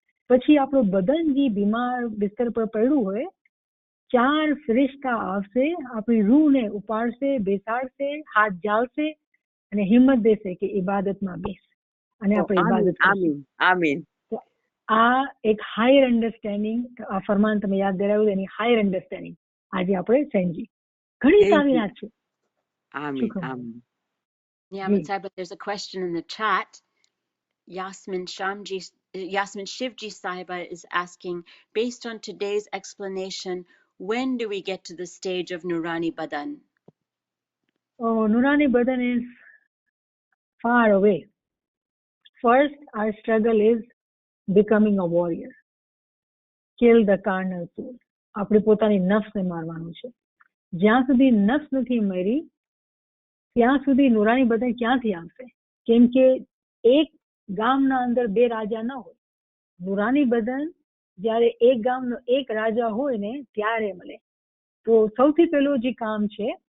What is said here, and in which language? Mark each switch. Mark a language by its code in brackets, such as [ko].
[gu] પછી આપણું બદન જે બીમાર બિસ્તર પર પડ્યું હોય, 4 ફિરિશ્તા આવશે, આપણી રૂહને ઉપાડશે, બેસાડશે, હાથ ઝાલશે અને હિંમત દેશે કે ઇબાદતમાં બેસ, અને આપણે ઇબાદત કરીશું. આમીન. તો આ એક હાયર અન્ડરસ્ટેન્ડિંગ, આ ફરમાન તમે યાદ દેરાવ્યું, એની હાયર અન્ડરસ્ટેન્ડિંગ આજે આપણે સમજી. ઘણી સારી વાત છે. આમીન. [en] Yeah, but Sahib, there's a question in the chat. Yasmin Shivji Sahiba is asking, based on today's explanation, when do we get to the stage of Nurani Badan? Oh, Nurani Badan is far away. First, our struggle is becoming a warrior. Kill the carnal soul. [gu] આપણે પોતાની નફ્સને મારવાનું છે. જ્યાં સુધી નફ્સ નથી મરી ત્યાં સુધી નુરાની બદન ક્યાંથી આવશે? કેમ કે એક ગામના અંદર 2 રાજા ન હોય. નુરાની બદન જ્યારે એક ગામનો એક રાજા હોય ને ત્યારે મળે. તો સૌથી પહેલું જે કામ છે